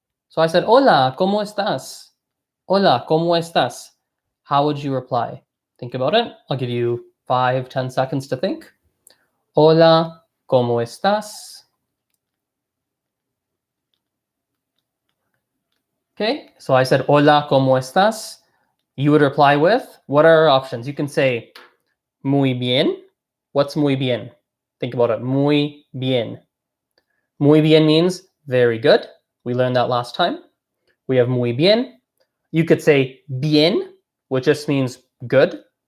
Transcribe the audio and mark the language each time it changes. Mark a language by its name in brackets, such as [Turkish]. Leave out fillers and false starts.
[English] So I said, [Spanish] hola, ¿cómo estás? Hola, ¿cómo estás? [English] How would you reply? Think about it. I'll give you 5-10 seconds to think. [Spanish] Hola, ¿cómo estás? [English] Okay, so I said, [Spanish] hola, ¿cómo estás? [English] You would reply with, what are our options? You can say, [Spanish] muy bien. [English] What's muy bien? Think about it. [Spanish] Muy bien. [English] Muy bien means very good. We learned that last time. We have [Spanish] muy bien. [English] You could say bien, which just means good.